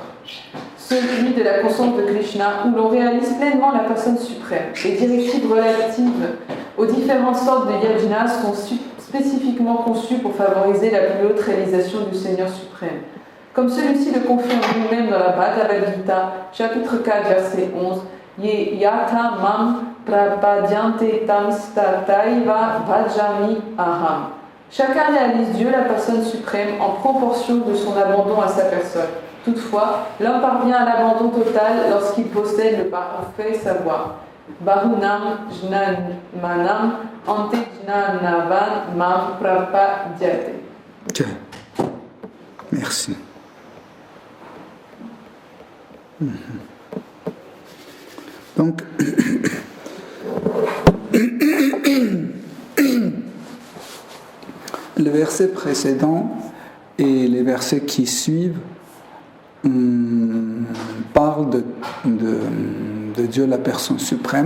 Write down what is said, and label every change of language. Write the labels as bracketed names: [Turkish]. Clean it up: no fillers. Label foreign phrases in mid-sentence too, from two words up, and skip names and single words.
[French] Celui de la conscience de Krishna, où l'on réalise pleinement la personne suprême. Les directives relatives aux différentes sortes de yajnas sont spécifiquement conçues pour favoriser la plus haute réalisation du Seigneur suprême. Comme celui-ci le confirme lui-même dans la Bhagavad Gita, chapitre 4, verset 11, [Sanskrit] ये यथा मां प्रपद्यन्ते तां स्तथैव भजामि अहम्. [French] Chacun réalise Dieu, la personne suprême, en proportion de son abandon à sa personne. Toutefois, l'homme parvient à l'abandon total lorsqu'il possède le parfait savoir. [Sanskrit] बहूनां जन्मनाम् अन्ते ज्ञानवान् मां प्रपद्यते. [French] Ok. Merci. Donc, le verset précédent et les versets qui suivent parlent de Dieu, la personne suprême.